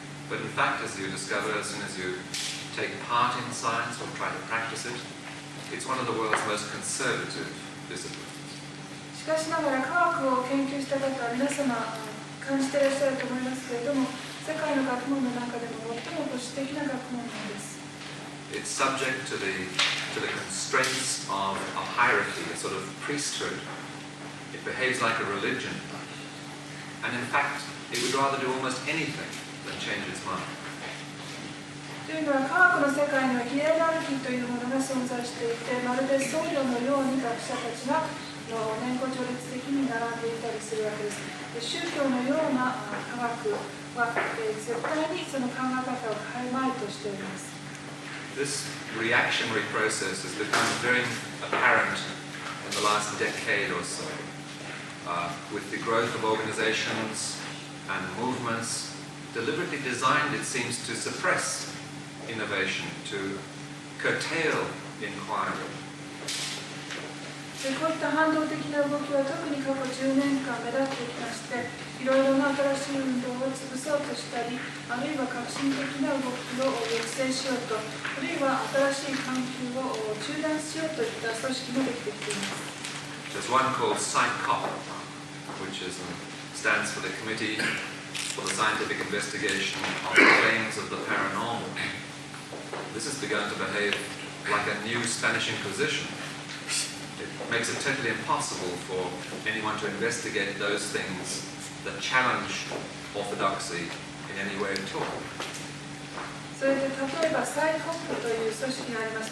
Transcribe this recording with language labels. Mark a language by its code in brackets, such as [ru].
[en] But in fact, as you discover, as soon as you take part in science or try to practice it, it's one of the world's most conservative disciplines. [ja] しかしながら科学を研究した方は皆様感じていらっしゃると思いますけれども、世界の学問の中でも最も保守的な学問なんです。 [en] It's subject to the to the constraints of a hierarchy, a sort of priesthood. It behaves like a religion. And in fact, it would rather do almost anything than change its mind. [ja] というのは科学の世界にはヒエラルキーというものが存在していて、まるで僧侶のように学者たちが年功序列的に並んでいたりするわけです。宗教のような科学は、絶対にその考え方を変えまいとしております。 [en] This reactionary process has become very apparent in the last decade or so, with the growth of organizations and movements deliberately designed, it seems, to suppress innovation, to curtail inquiry. [ja] こういった反動的な動きは特に過去10年間目立ってきまして、いろいろな新しい運動を潰そうとしたり、あるいは革新的な動きを抑制しようと、あるいは新しい研究を中断しようといった組織もできてきています。 [en] There's one called PsyCop, which stands for the Committee for the Scientific Investigation of the Claims of the Paranormal. This has begun to behave like a new Spanish Inquisition. It makes it totally impossible for anyone to investigate those things that challenge orthodoxy in any way at all. [ja] それで例えばサイコップという組織があります。